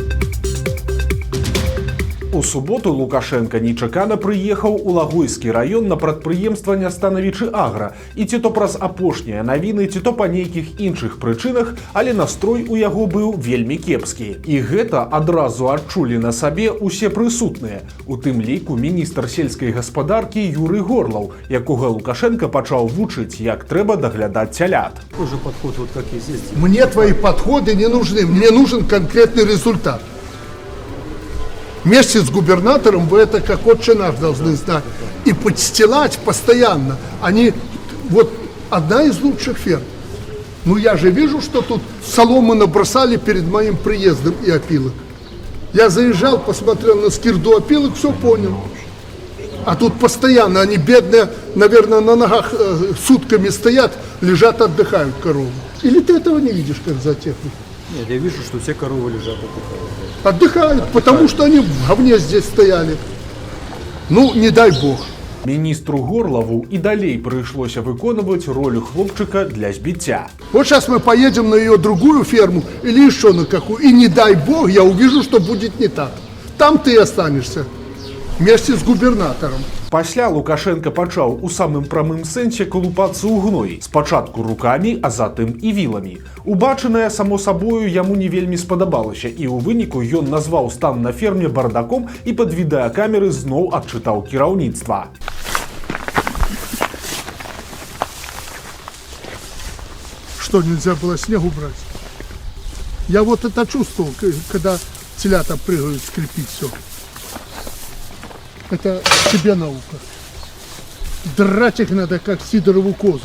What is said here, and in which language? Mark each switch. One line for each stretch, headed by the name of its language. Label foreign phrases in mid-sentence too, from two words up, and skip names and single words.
Belarusian: У суботу Лукашенко нечакана прыехаў у Лагойскі раён на прадпрыемства Нястановічы Агра, і ці то праз апошнія навіны, ці то па нейкіх іншых прычынах, але настрой у яго быў вельмі кепскі. І гэта адразу адчулі на сабе усе прысутныя, у тым ліку міністр сельскай гаспадаркі Юрый Горлаў, якога Лукашенко пачаў вучыць, як трэба даглядаць цялят.
Russian: Тоже подход, вот как есть здесь. Мне твои подходы не нужны, мне нужен конкретный результат. Вместе с губернатором вы это как отче наш должны знать. И подстилать постоянно. Они, вот одна из лучших ферм. Ну я же вижу, что тут соломы набросали перед моим приездом и опилок. Я заезжал, посмотрел на скирду опилок, все понял. А тут постоянно, они бедные, наверное, на ногах сутками стоят, лежат, отдыхают коровы. Или ты этого не видишь, как зоотехник? Нет, я вижу, что все коровы лежат, отдыхают. Отдыхают, потому что они в говне здесь стояли. Ну, не дай бог.
Belarusian: Міністру Горлаву і далей прыйшлося выконваць ролю хлопчыка для збіцця.
Russian: Вот сейчас мы поедем на ее другую ферму или еще на какую, и не дай бог, я увижу, что будет не так. Там ты останешься вместе с губернатором.
Belarusian: Пасля Лукашенко пачаў у самым прамым сэнсе калупацца ў гной, спачатку рукамі, а затым і віламі. Убачанае, само сабою, яму не вельмі спадабалася, і ў выніку ён назваў стан на ферме бардаком і пад відэакамеры зноў адчытаў кіраўніцтва.
Russian: Что, нельзя было снег убрать? Я вот это чувствовал, когда телята прыгают, скрипит все. Это тебе наука. Драть их надо, как сидорову козу.